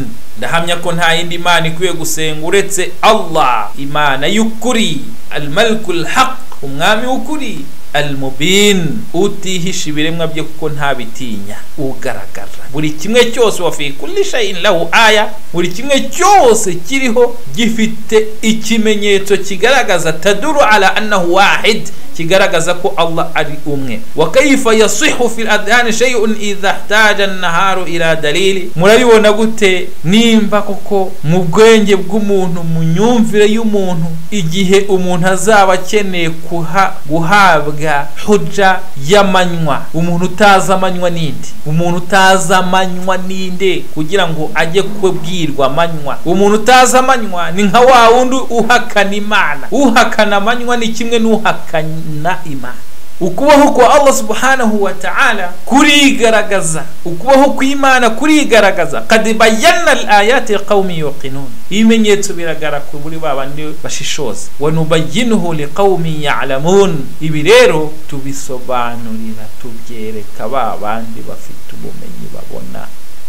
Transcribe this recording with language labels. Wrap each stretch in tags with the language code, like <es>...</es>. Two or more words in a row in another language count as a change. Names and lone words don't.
<rw>ndahamya ko nta yindi Imana ikwiye gusenga uretse Allah, Imana y'ukuri,</rw> <ar>الملك الحق,</ar> <rw>umwami w'ukuri, al-mubin, utihisha ibiremwa bye kuko ntabitinya, ugaragara buri kimwe cyose.</rw> <ar>وفي كل شيء له آية,</ar> <rw>buri kimwe cyose kiriho gifite ikimenyetso kigaragaza</rw> <ar>تدل على أنه واحد,</ar> <rw>kigaragaza ko Allah ari umwe.</rw> <ar>وكيف يصح في الأذهان شيء إذا احتاج النهار إلى دليل,</ar> <rw>murabibona gute nimba koko mu bwenge bw'umuntu, mu nyumvire y'umuntu, igihe umuntu azaba akeneye guhabwa hujja y'amanywa, umuntu utaza amanywa ninde, umuntu utaza amanywa ninde kugira ngo ajye kubwirwa amanywa. Umuntu utaza amanywa ni nka wa wundi uhakana Imana. Uhakana amanywa ni kimwe n'uhakana Imana. ukubaho kwa Allah</rw> <ar>سبحانه وتعالى</ar> <rw>kurigaragaza, ukubaho kw'Imana kurigaragaza.</rw> <ar>قد بينا الآيات لقوم يوقنون,</ar> <rw>ibimenyetso biragara kuri babandi bashishoza.</rw> <ar>ونبينه لقوم يعلمون,</ar> <rw>ibi rero tubisobanurira tubyereka babandi bafite ubumenyi babona.</rw>